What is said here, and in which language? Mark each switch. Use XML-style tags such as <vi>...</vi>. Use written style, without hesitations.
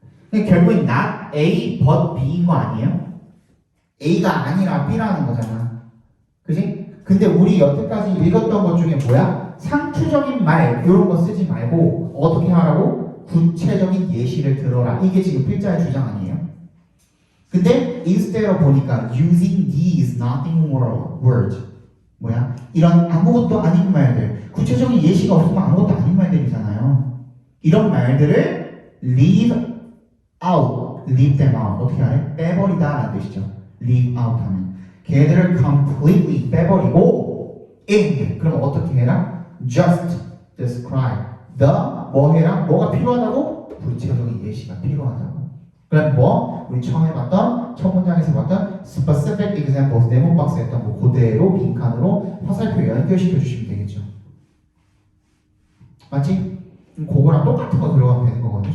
<ko>그러니까 결국엔 not A but B인 거 아니에요? A가 아니라 B라는 거잖아. 그지? 근데 우리 여태까지 읽었던 것 중에 뭐야? 상투적인 말 이런 거 쓰지 말고 어떻게 하라고? 구체적인 예시를 들어라. 이게 지금 필자의 주장 아니에요? 근데 instead로 보니까</ko> <en>using these nothing words</en> <ko>뭐야? 이런 아무것도 아닌 말들 구체적인 예시가 없으면 아무것도 아닌 말들이잖아요. 이런 말들을 leave out,</ko> <en>leave them out</en> <ko>어떻게 하래? 빼버리다 라는 뜻이죠. leave out 하면 걔들을 completely 빼버리고 in 그럼 어떻게 해라?</ko> <en>just describe the</en> <ko>뭐 해라? 뭐가 필요하다고? 구체적인 예시가 필요하다고. 그럼 뭐? 우리 처음에 봤던 첫 문장에서 봤던 specific examples 네모 박스 했던 거 그대로 빈칸으로 화살표 연결시켜 주시면 되겠죠. 맞지? 그거랑 똑같은 거 들어가면 되는 거거든요.</ko>